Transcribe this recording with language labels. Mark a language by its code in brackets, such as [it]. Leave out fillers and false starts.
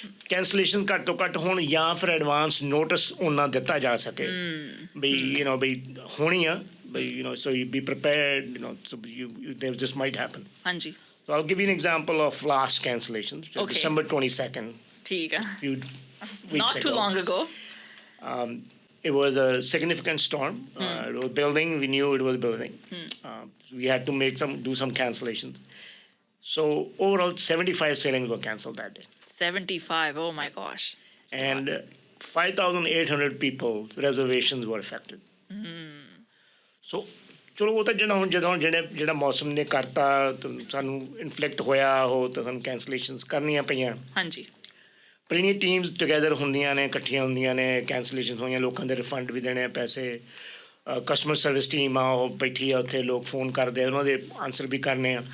[pa] Cancellation ਘੱਟ ਤੋਂ ਘੱਟ ਹੋਣ ਜਾਂ ਫਿਰ ਐਡਵਾਂਸ ਨੋਟਿਸ ਉਹਨਾਂ ਦਿੱਤਾ ਜਾ ਸਕੇ ਬਈ ਬਈ ਹੋਣੀ ਆ ਬਈ [en] so you be prepared so this might happen. [pa] ਹਾਂਜੀ [en] So I'll give you an example of last cancellation, December 22nd. [pa] ਠੀਕ ਆ [en] Few weeks not too ago. long ago. It was a significant storm. It was building. We knew it was building. We had to do some cancellations. So overall, 75 sailings were cancelled that day. 75. Oh my gosh. And 5,800 people's reservations were affected. [pa] So ਚਲੋ ਉਹ ਤਾਂ ਜਿਹੜਾ ਮੌਸਮ ਨੇ ਕਰਤਾ ਸਾਨੂੰ ਇਨਫਲਿਕਟ ਹੋਇਆ ਉਹ ਤਾਂ ਸਾਨੂੰ ਕੈਂਸਲੇਸ਼ਨਸ ਕਰਨੀਆਂ ਪਈਆਂ ਹਾਂਜੀ ਪਰ ਇੰਨੀਆਂ ਟੀਮਸ ਟੁਗੈਦਰ ਹੁੰਦੀਆਂ ਨੇ ਇਕੱਠੀਆਂ ਹੁੰਦੀਆਂ ਨੇ ਕੈਂਸਲੇਸ਼ਨ ਹੋਈਆਂ ਲੋਕਾਂ ਦੇ ਰਿਫੰਡ ਵੀ ਦੇਣੇ ਆ ਪੈਸੇ ਕਸਟਮਰ ਸਰਵਿਸ ਟੀਮ ਆ ਉਹ ਬੈਠੀ ਆ ਉੱਥੇ ਲੋਕ ਫੋਨ ਕਰਦੇ ਆ ਉਹਨਾਂ ਦੇ ਆਨਸਰ ਵੀ ਕਰਨੇ ਆ